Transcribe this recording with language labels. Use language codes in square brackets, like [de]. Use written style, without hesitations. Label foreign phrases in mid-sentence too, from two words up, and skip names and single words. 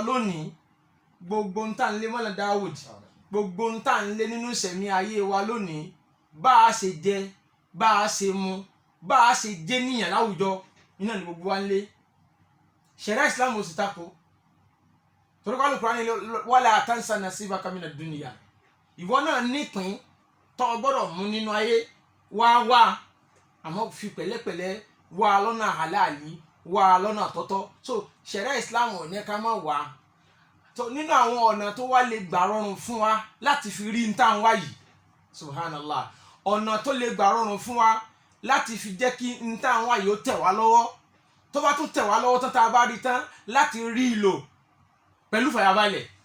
[yo] Lónìí gbogbo ń tà ń lé mọ́lẹ̀ Dáwùd, gbogbo ń tà ń lé nínú ìṣẹ̀mí ayé wa lónìí, bá a ṣe jẹ, bá a ṣe mu, bá a ṣe jẹ́ níyàn láwùjọ, iná ni gbogbo wa ń lé. Ṣẹ̀ríà Islam ò sì tako, torí pé Al-Qur'an ní [ar] ولا تنس نصيبك من الدنيا, [yo] ìwọ náà nípìn tó gbọ́dọ̀ mú nínú ayé, wá àmọ́ fi pẹ̀lẹ́pẹ̀lẹ́ wá lọ́nà halali, wá lọ́nà tọ́tọ́. So Ṣẹ̀ríà Islam ò ní ká má wá. Nínú àwọn ọ̀nà tó wá lè gbà rọrùn fún wa láti fi rí ntá ń wá yìí, subhanallah, ọ̀nà tó lè gbà rọrùn fún wa láti fi jẹ́ kí ntá ń wá yìí ó tẹ̀ wá lọ́wọ́, tó bá tún tẹ̀ wá lọ́wọ́ tán tá a bá rí tán láti rí i lò pẹ̀lú fàyàbalẹ̀.